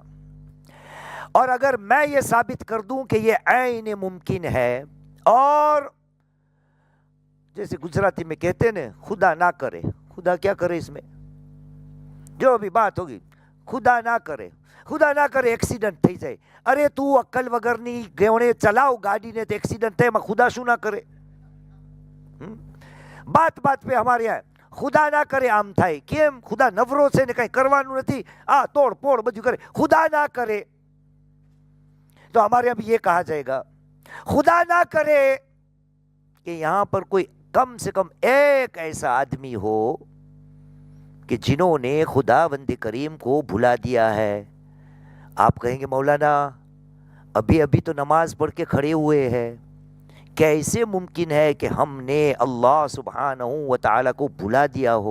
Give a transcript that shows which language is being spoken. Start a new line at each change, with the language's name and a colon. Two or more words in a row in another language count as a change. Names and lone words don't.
Urdu: اور اگر میں یہ ثابت کر دوں کہ یہ عین ممکن ہے، اور جیسے گجراتی میں کہتے ہیں خدا نہ کرے، خدا کیا کرے، اس میں جو بھی بات ہوگی، خدا نہ کرے، خدا نہ کرے ایکسیڈنٹ
Gujarati: થઈ જાય، અરે તું અક્કલ વગરની ગેવણે ચલાવ ગાડીને તો એક્સિડન્ટ થાય, એમાં ખુદા શું ના કરે? બાત પે અમારે यहाँ ખુદા ના કરે આમ થાય, કેમ? ખુદા નવરો છે ને કંઈ કરવાનું નથી, આ તોડ પોડ બધું કરે, ખુદા ના કરે।
Urdu: تو ہمارے اب یہ کہا جائے گا خدا نہ کرے کہ یہاں پر کوئی کم سے کم ایک ایسا آدمی ہو کہ جنہوں نے خداوند کریم کو بھلا دیا ہے۔ آپ کہیں گے مولانا ابھی ابھی تو نماز پڑھ کے کھڑے ہوئے ہیں، کیسے ممکن ہے کہ ہم نے اللہ سبحانہ و تعالی کو بھلا دیا ہو؟